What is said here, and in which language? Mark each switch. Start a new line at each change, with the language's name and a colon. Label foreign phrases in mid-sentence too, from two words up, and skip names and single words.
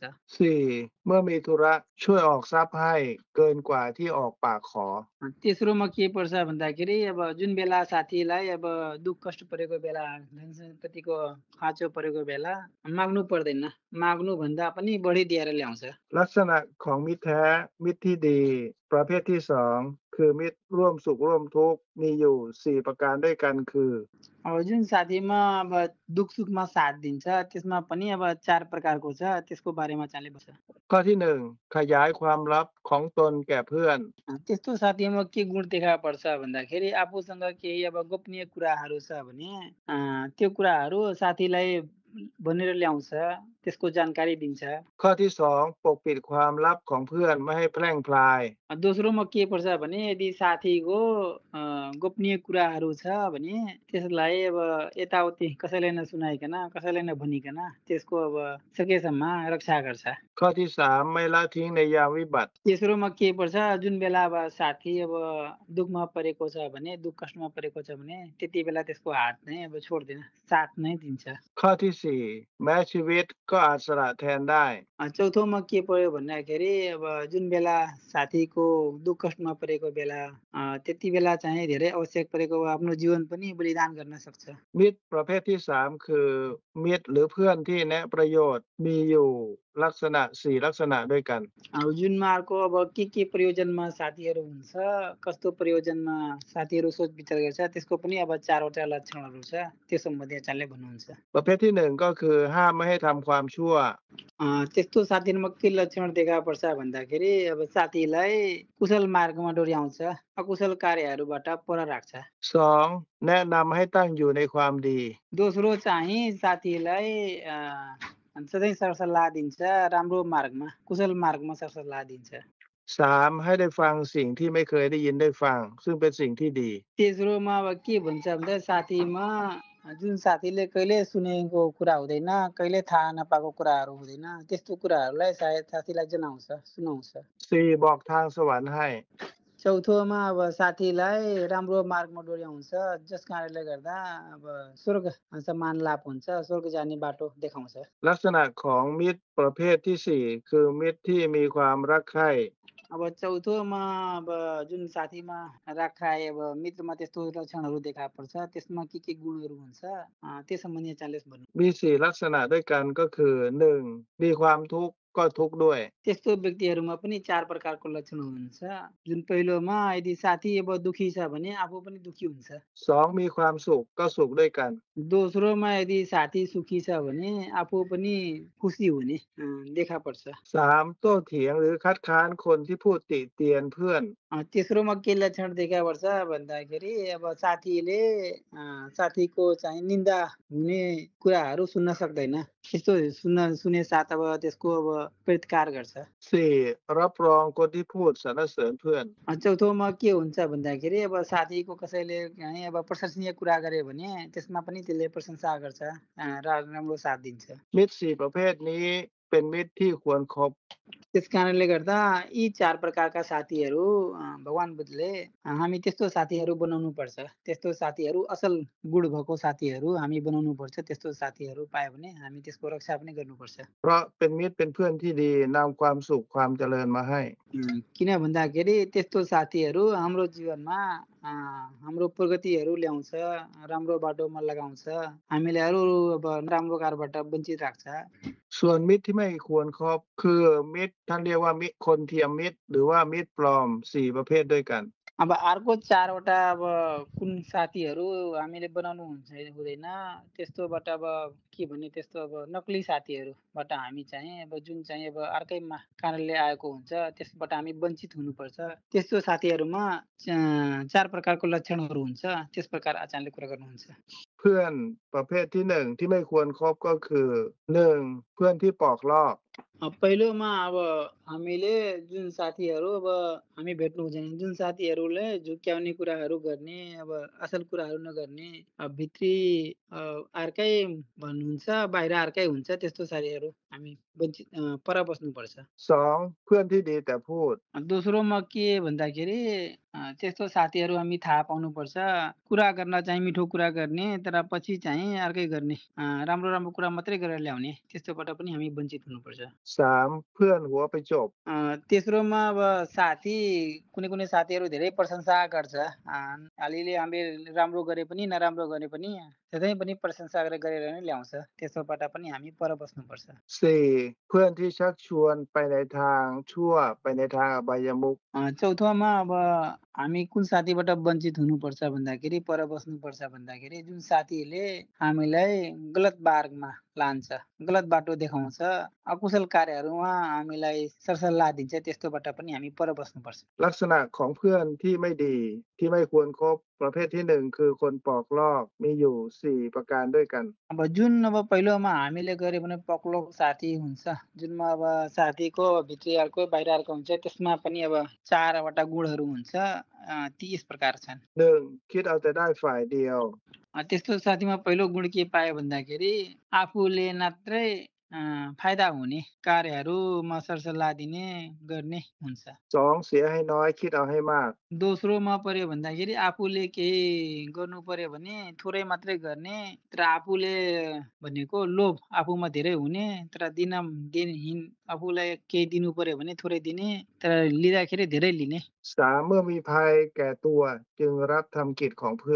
Thai: สี่เมื่อมีธุระช่วยออกทรัพย์ให้เกินกว่าที่ออกปากขอ
Nepali: तेस्रोमा के पर्छ भन्दाखेरि अब जुन बेला साथीलाई अब दुःख कष्ट परेको बेला, धन सम्पत्तिको खाँचो परेको बेला माग्नु पर्दैन, माग्नु भन्दा पनि बढी दिएर ल्याउँछ।
Thai: ลักษณะของมิตรแท้มิตรที่ดีประเภทที่สองคือมิตรร่วมสุขร่วมทุกข์มีอยู่4ประการด้วยกันคือ
Nepali: अब जुन साथीमा अब दुःख सुखमा साथ दिन्छ त्यसमा पनि अब 4 प्रकारको छ। त्यसको बारेमा चाले बस्छ।
Thai: ข้อที่หนึ่งขยายความลับของตนแก่เพื่อน
Nepali: त्यस्तो साथीमा के गुण देखा पर्छ भन्दाखेरि आफूसँग केही अब गोपनीय कुराहरू छ भने त्यो कुराहरू साथीलाई भनेर ल्याउँछ। त्यसको जानकारी दिन्छ।
Thai: ข้อที่2ปกปิดความลับของเพื่อนไม่ให้แพร่งพลาย
Nepali: दोस्रोमा के पर्छ भने यदि साथीको गोपनीय कुराहरू छ भने त्यसलाई अब यताउति कसैलाई नसुनाइकन कसैलाई नभनिकन त्यसको अब सकेसम्म रक्षा गर्छ।
Thai: ข้อที่3ไม่ละทิ้งในยามวิบัติ
Nepali: तेस्रोमा के पर्छ जुन बेला अब साथी अब दुःखमा परेको छ भने दुःख कष्टमा परेको छ भने त्यति बेला त्यसको हात नै अब छोड्दैन, साथ नै दिन्छ।
Thai: ข้อที่4แม้ชีวิตก็อาจสละแทนได้
Nepali: चौथोमा के पर्यो भन्दाखेरि अब जुन बेला साथीको दुःख कष्टमा परेको बेला त्यति बेला चाहिँ धेरै आवश्यक परेको आफ्नो जीवन पनि बलिदान गर्न सक्छ।
Thai: มิตรประเภทที่3คือมิตรหรือเพื่อนที่แนะประโยชน์มีอยู่ลักษณะ4ลักษณะด้วยกัน
Nepali: जुनमा अर्को अब के प्रयोजनमा साथीहरू हुन्छ, कस्तो प्रयोजनमा साथीहरू सोच विचार गर्छ त्यसको पनि अब 4वटा लक्षणहरू छ, त्यो सम्बन्धी आचार्यले भन्नुहुन्छ।
Thai: ประเภทที่1ก็คือห้ามไม่ให้ทำความชั่ว
Nepali: त्यस्तो साथीहरूमा के लक्षण देखा पर्छ भन्दाखेरि अब साथीलाई कुशल मार्गमा डोर्याउँछ, अकुशल कार्यहरूबाट पर राख्छ।
Thai: 2 แนะนำให้ตั้งอยู่ในความดี
Nepali: दोस्रो चाहिँ साथीलाई सधैँ सरसल्लाह दिन्छ, राम्रो मार्गमा कुशल मार्गमा सरसल्लाह दिन्छ।
Thai: 3 ให้ได้ฟังสิ่งที่ไม่เคยได้ยินได้ฟังซึ่งเป็นสิ่งที่ดี
Nepali: तेस्रोमा अब के भन्छ भन्दा साथीमा जुन साथीले कहिले सुनेको कुरा हुँदैन, कहिले थाहा नपाएको कुराहरू हुँदैन, त्यस्तो कुराहरूलाई सायद साथीलाई सुनाउँछ।
Thai: 4 บอกทางสวรรค์ให้
Nepali: चौथोमा अब साथीलाई राम्रो मार्गमा डोर्याउँछ, जस कारणले गर्दा अब स्वर्ग समान लाभ हुन्छ, स्वर्ग जाने बाटो देखाउँछ।
Thai: ลักษณะของมิตรประเภทที่4คือมิตรที่มีความรักใคร่
Nepali: अब चौथोमा अब जुन साथीमा राखाए अब मित्रमा त्यस्तो लक्षणहरू देखा पर्छ, त्यसमा के गुणहरू हुन्छ त्यस सम्बन्धी आचार्यले भन्नु।
Thai: มี4ลักษณะด้วยกันก็คือ 1มีความทุกข์ก็ทุกข์ด้วย
Nepali: त्यस्तो व्यक्तिहरूमा पनि 4 प्रकारको लक्षण हुन्छ। जुन पहिलोमा यदि साथी अब दुखी छ भने आफू पनि दुखी हुन्छ।
Thai: 2มีความสุขก็สุขด้วยกัน
Nepali: दोस्रोमा यदि साथी सुखी छ भने आफू पनि खुसी हुने देखा पर्छ।
Thai: 3 โต้เถียงหรือคัดค้านคนที่พูดติเตียนเพื่อน
Nepali: तेस्रोमा के लक्षण देखा पर्छ भन्दाखेरि अब साथीले साथीको चाहिँ निन्दा हुने कुराहरू सुन्न सक्दैन, त्यस्तो सुने साथ अब त्यसको अब प्रतिकार गर्छ।
Thai: 4 รับรองคนที่พูดสรรเสริญเพื่อน
Nepali: चौथोमा के हुन्छ भन्दाखेरि अब साथीको कसैले चाहिँ अब प्रशंसनीय कुरा गरे भने त्यसमा पनि त्यसले प्रशंसा गर्छ, राम्रो साथ दिन्छ।
Thai: มิตร4ประเภทนี้เป็นมิตรที่ควรคบ
Nepali: त्यस कारणले गर्दा यी 4 प्रकारका साथीहरू भगवान बुद्धले हामी त्यस्तो साथीहरू बनाउनु पर्छ, त्यस्तो साथीहरू असल गुण भएको साथीहरू हामी बनाउनु पर्छ। त्यस्तो साथीहरू पायो भने हामी त्यसको रक्षा पनि गर्नुपर्छ।
Thai: เพราะเป็นมิตรเป็นเพื่อนที่ดีนำความสุขความเจริญมาให้
Nepali: किन भन्दाखेरि त्यस्तो साथीहरू हाम्रो जीवनमा हाम्रो प्रगतिहरू ल्याउँछ, राम्रो बाटोमा लगाउँछ, हामीलाई अरू अब राम्रो कारबाट वञ्चित राख्छ।
Thai: ส่วนมิตรที่ไม่ควรคบคือมิตรท่านเรียกว่ามิตรคนเทียมมิตรหรือว่ามิตรปลอม4ประเภทด้วยกัน
Nepali: अब अर्को 4वटा अब कुन साथीहरू हामीले बनाउनु हुँदैन, त्यस्तोबाट अब के भने त्यस्तो अब नक्कली साथीहरूबाट हामी चाहिँ अब जुन चाहिँ अब अर्कै कारणले आएको हुन्छ त्यसबाट हामी वञ्चित हुनुपर्छ। त्यस्तो साथीहरूमा 4 प्रकारको लक्षणहरू हुन्छ, त्यस प्रकार आचार्यले कुरा गर्नुहुन्छ।
Thai: เพื่อนประเภทที่1ที่ไม่ควรคบก็คือ 1เพื่อนที่ปอกลอก
Nepali: पहिलोमा अब हामीले जुन साथीहरू अब हामी भेट्नु हुँदैन, जुन साथीहरूले झुक्क्याउने कुराहरू गर्ने, अब असल कुराहरू नगर्ने, भित्री अर्कै भन्नुहुन्छ, बाहिर अर्कै हुन्छ, त्यस्तो साथीहरू हामी वञ्चित पर बस्नुपर्छ।
Thai: 2 เพื่อนที่ดีแต่พูด
Nepali: दोस्रोमा के भन्दाखेरि त्यस्तो साथीहरू हामी थाहा पाउनुपर्छ, कुरा गर्न चाहिँ मिठो कुरा गर्ने तर पछि चाहिँ अर्कै गर्ने, राम्रो राम्रो कुरा मात्रै गरेर ल्याउने, त्यस्तोबाट पनि हामी वञ्चित हुनुपर्छ।
Thai: 3 เพื่อนหัวไปจบ
Nepali: तेस्रोमा अब साथी कुनै साथीहरू धेरै प्रशंसा गर्छ, अलिअलि हामीले राम्रो गरे पनि नराम्रो गरे पनि सधैँ पनि प्रशंसा गरेर नै ल्याउँछ, त्यसोबाट पनि हामी पर बस्नुपर्छ।
Thai: 4 เพื่อนที่ชักชวนไปในทางชั่วไปในทางอบายมุข
Nepali: चौथोमा अब हामी कुन साथीबाट वञ्चित हुनुपर्छ भन्दाखेरि पर बस्नुपर्छ भन्दाखेरि जुन साथीले हामीलाई गलत मार्गमा लान्छ, गलत बाटो देखाउँछ, अकुशल कार्यहरूमा हामीलाई सरसल्लाह दिन्छ त्यस्तोबाट पनि हामी पर बस्नुपर्छ
Thai: ลักษณะของเพื่อนที่ไม่ดีที่ไม่ควรคบประเภทที่หนึ่งคือคนปอกลอกมีอยู่4ประการด้วยกัน
Nepali: अब जुन अब पहिलोमा हामीले गऱ्यो भने पक्लो साथी हुन्छ जुनमा अब साथीको भित्री अर्को बाहिर अर्को हुन्छ त्यसमा पनि अब 4वटा गुणहरू हुन्छ ती यस प्रकार छन्
Thai: 1. คิดเอาแต่ได้ฝ่ายเดียว
Nepali: त्यस्तो साथीमा पहिलो गुण के पायो भन्दाखेरि आफूले मात्रै फाइदा हुने कार्यहरूमा सरसल्लाह दिने गर्ने हुन्छ
Thai: 2. เสียให้น้อยคิดเอาให้มาก
Nepali: दोस्रोमा पर्यो भन्दाखेरि आफूले केही गर्नु पर्यो भने थोरै मात्रै गर्ने तर आफूले भनेको लोभ आफूमा धेरै हुने तर आफूलाई केही दिनु पर्यो भने थोरै दिने तर लिँदाखेरि धेरै लिने
Thai: 3. เมื่อมีภัยแก่ตัวจึงรับทำกิจของเพื่อน